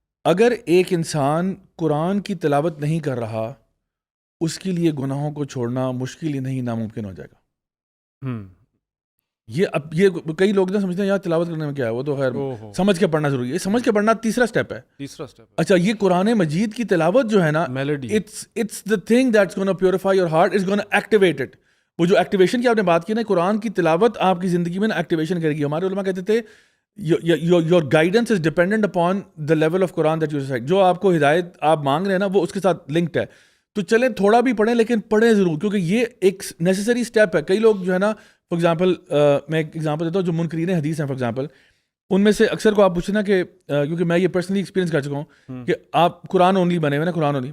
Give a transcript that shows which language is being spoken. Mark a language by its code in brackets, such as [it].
[ur] اگر ایک انسان قرآن کی تلاوت نہیں کر رہا, اس کے لیے گناہوں کو چھوڑنا مشکل ہی نہیں ناممکن ہو جائے گا. یہ کئی لوگ نہ سمجھتے ہیں یار تلاوت کرنے میں کیا ہے, وہ تو خیر سمجھ کے پڑھنا ضروری ہے. سمجھ کے پڑھنا تیسرا اسٹیپ ہے. اچھا, یہ قرآن مجید کی تلاوت جو ہے نا, [en] It's the thing that's going to purify your heart, is going to activate it. [ur] وہ جو ایکٹیویشن کی آپ نے بات کی نا, قرآن کی تلاوت آپ کی زندگی میں نا ایکٹیویشن کرے گی. ہمارے علماء کہتے تھے [en] your guidance is dependent upon the level of Quran that you recite. [ur] جو آپ کو ہدایت آپ مانگ رہے ہیں نا وہ اس کے ساتھ لنکڈ ہے. تو چلیں تھوڑا بھی پڑھیں, لیکن پڑھیں ضرور, کیونکہ یہ ایک نیسیسری اسٹیپ ہے. کئی لوگ جو ہے نا, فار ایگزامپل میں ایک ایگزامپل دیتا ہوں, جو منکرین حدیث ہیں فار ایگزامپل, ان میں سے اکثر کو آپ پوچھیں نا کہ کیونکہ میں یہ پرسنلی ایکسپیرینس کر چکا ہوں کہ آپ قرآن اونلی بنے ہوئے نا, قرآن اونلی.